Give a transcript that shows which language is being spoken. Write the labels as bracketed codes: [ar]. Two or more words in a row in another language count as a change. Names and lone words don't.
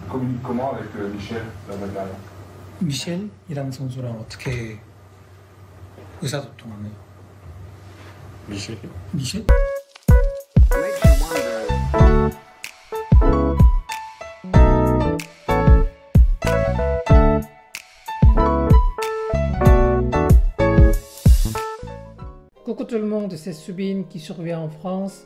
[fr] communiques comment avec Michel, la Bulgarie? [ko] 미셸이라는 선수랑 어떻게 의사소통하나요? 미셸? 미셸? [fr] Coucou tout le monde, c'est Subin qui survient en France.